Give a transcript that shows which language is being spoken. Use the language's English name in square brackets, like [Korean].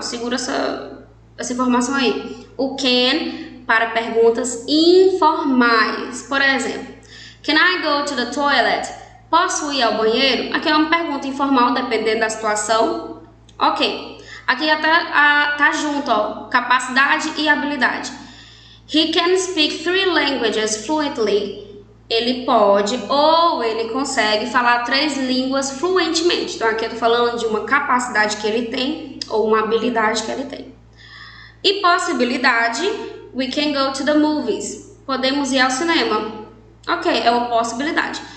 [Portuguese] Segura essa informação aí. O can para perguntas informais. Por exemplo, [English] can I go to the toilet? [Portuguese] Posso ir ao banheiro? Aqui é uma pergunta informal, dependendo da situação. Ok. Aqui já tá junto, ó, capacidade e habilidade. [English] He can speak 3 languages fluently. [Portuguese] Ele pode ou ele consegue falar 3 línguas fluentemente. Então aqui eu tô falando de uma capacidade que ele tem ou uma habilidade que ele tem. E possibilidade, [English] we can go to the movies. [Portuguese] Podemos ir ao cinema. Ok, é uma possibilidade.